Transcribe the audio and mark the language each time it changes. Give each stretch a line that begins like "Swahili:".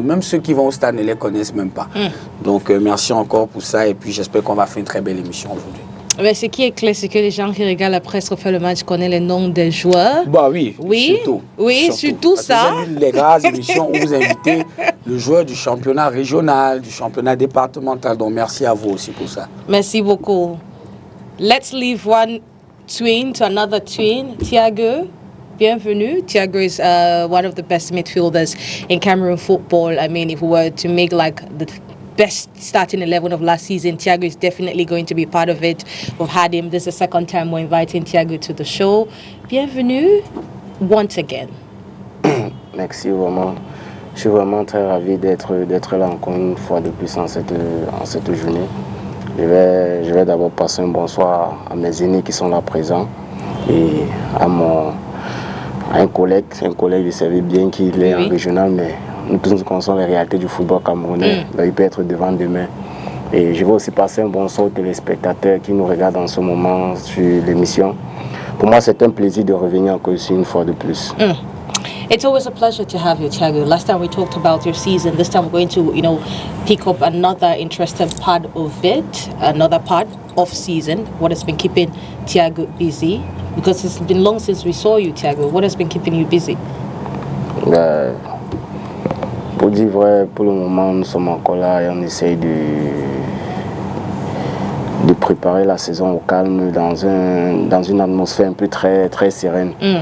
French: Même ceux qui vont au stade ne les connaissent même pas. Donc merci encore pour ça, et puis j'espère qu'on va faire une très belle émission aujourd'hui. Mais ce qui est clair, c'est que les gens qui regardent la presse refait le match connaissent les noms des joueurs. Bah oui, surtout. Oui, surtout ça. Vous avez les rares émissions où vous invitez le joueur du championnat régional, du championnat départemental. Donc merci à vous aussi pour ça. Merci beaucoup.
English: Let's leave one twin to another twin. Thiago,
French: bienvenue.
English: Thiago is one of the best midfielders in Cameroon football. I mean, if we were to make like the best starting 11 of last season, Thiago is definitely going to be part of it. We've had him. This is the second time we're inviting Thiago to the show.
French: Bienvenue
English: once again.
French: Merci vraiment. Je suis vraiment très ravi d'être là encore une fois de plus en cette journée. Je vais d'abord passer un bonsoir à mes aînés qui sont là présents et à un collègue du service, bien qu'il est en régional, mais nous tous nous connaissons les réalités du football camerounais. Donc il peut être devant demain. Et je vais aussi passer un bonsoir aux téléspectateurs qui nous regardent en ce moment sur l'émission. Pour moi, c'est un plaisir de revenir encore ici une fois de plus.
English: It's always a pleasure to have you, Thiago. Last time we talked about your season. This time we're going to, pick up another interesting part of it, another part of season. What has been keeping Thiago busy? Because it's been long since we saw you, Thiago. What has been keeping you busy?
French: Pour dire vrai, pour le moment, nous sommes encore là et on essaye de préparer la saison au calme dans une atmosphère un peu très, très sereine.